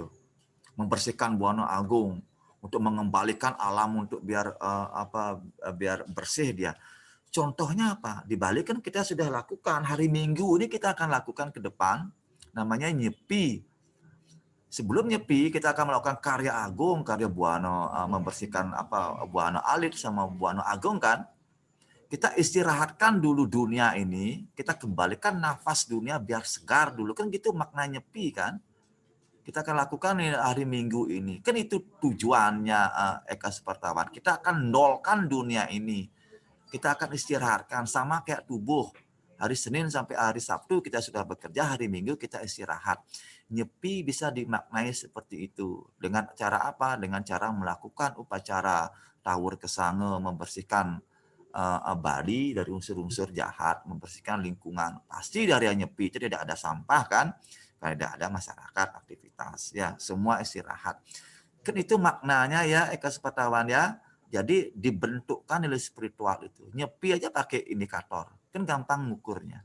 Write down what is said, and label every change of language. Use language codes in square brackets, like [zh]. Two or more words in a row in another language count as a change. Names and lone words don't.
[id] Membersihkan Buana Agung untuk mengembalikan alam untuk biar biar bersih dia. Contohnya apa? Di Bali kan kita sudah lakukan hari Minggu ini kita akan lakukan ke depan namanya Nyepi. Sebelum Nyepi kita akan melakukan karya agung, karya Buana membersihkan Buana Alit sama Buana Agung kan. Kita istirahatkan dulu dunia ini, kita kembalikan nafas dunia biar segar dulu. Kan gitu makna Nyepi kan. Kita akan lakukan hari Minggu ini. Kan itu tujuannya Eka Supartawan. Kita akan nolkan dunia ini. Kita akan istirahatkan sama kayak tubuh. Hari Senin sampai hari Sabtu kita sudah bekerja, hari Minggu kita istirahat. Nyepi bisa dimaknai seperti itu. Dengan cara apa? Dengan cara melakukan upacara tawur kesange, membersihkan Bali dari unsur-unsur jahat, membersihkan lingkungan. Pasti dari Nyepi itu tidak ada sampah kan, tidak ada masyarakat aktivitas ya, semua istirahat. Kan itu maknanya ya Eka Supartawan ya. Jadi dibentukkan nilai spiritual itu. Nyepi aja pakai indikator, kan gampang ngukurnya.